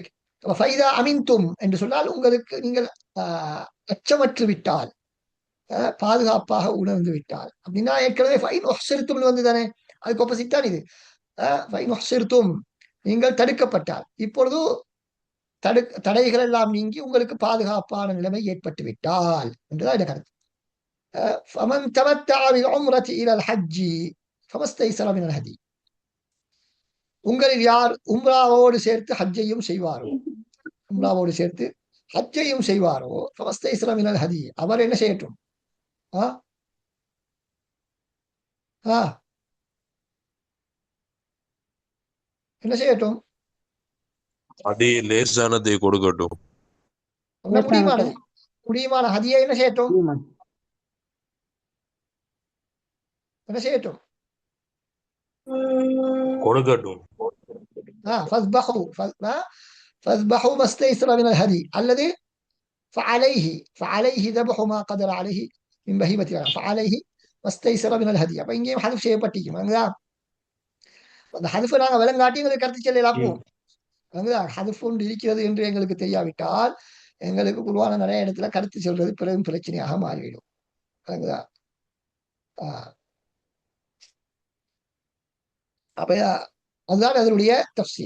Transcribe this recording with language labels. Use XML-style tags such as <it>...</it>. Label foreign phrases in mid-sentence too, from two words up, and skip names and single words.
<ar>فإذا أمنتم</ar> <ta>என்று சொன்னால் உங்களுக்கு நீங்கள் அச்சமற்று விட்டால், பாதுகாப்பாக உணர்ந்து விட்டால். அப்படின்னா ஏற்கனவே</ta> <ar>فإن أحصرتم</ar> <ta>வந்து தானே, அதுக்கு ஆப்போசிட் தான் இது.</ta> <ar>فإن أحصرتم,</ar> <ta>நீங்கள் தடுக்கப்பட்டால். இப்பொழுது தடைகள் எல்லாம் நீங்கி உங்களுக்கு பாதுகாப்பான நிலைமை ஏற்பட்டு விட்டால் என்றுதான் இந்த கருத்து.</ta> <ar>فمن تمتع بالعمرة إلى الحج فما استيسر من الهدي.</ar> <ta>உங்களில் யார் உம்ராவோடு சேர்த்து ஹஜ்ஜையும் செய்வாரோ, உம்ராவோடு சேர்த்து ஹஜ்ஜையும் செய்வாரோ</ta> <ar>فما استيسر من الهدي,</ar> <ta>அவர் என்ன செய்யட்டும்? என்ன செய்யட்டும்? அதே லேசானதை கொடுக்கட்டும். முடியுமான ஹதியை என்ன செய்யட்டும்? என்ன செய்யட்டும்? கொடுக்கட்டும்.</ta> <ar>فاذبحوا ما استيسر من الهدي الذي فعليه ذبح ما قدر عليه من بهيمة الأنعام فعليه ما استيسر من الهدي.</ar> <ta>அப்ப இங்கேயும் ஹதஃப் செய்யப்பட்டிருக்கும். அந்த ஹதஃபை நாங்கள் விளங்காட்டி எங்களுக்கு கருத்து சொல்லலாம். ஹதஃப் ஒன்று இருக்கிறது என்று எங்களுக்கு தெரியாவிட்டால் எங்களுக்கு குருவான நிறைய இடத்துல கருத்து சொல்றது பெரும் பிரச்சனையாக மாறிவிடும். அப்ப அதுதான் அதனுடைய தஃசீர்.</ta>